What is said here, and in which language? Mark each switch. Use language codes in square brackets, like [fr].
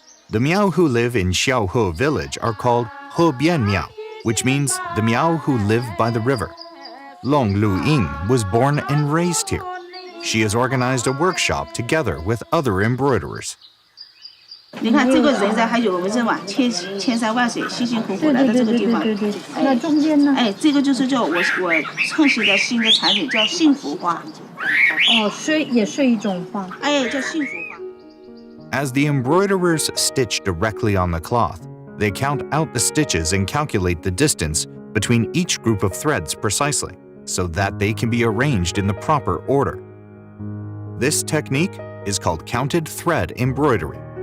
[en] The Miao who live in Xiaohe village are called Hebian Miao, which means the Miao who live by the river. Long Lu Ying was born and raised here. She has organized a workshop together with other embroiderers. [zh] 你看这个人在还有我们这碗千山万水辛辛苦苦来到这个地方，那中间呢？哎，这个就是叫我创新的新的产品，叫幸福花。哦，也是一种花。哎，叫幸福花。 [en] As the embroiderers stitch directly on the cloth, they count out the stitches and calculate the distance between each group of threads precisely, so that they can be arranged in the proper order. This technique is called counted thread embroidery.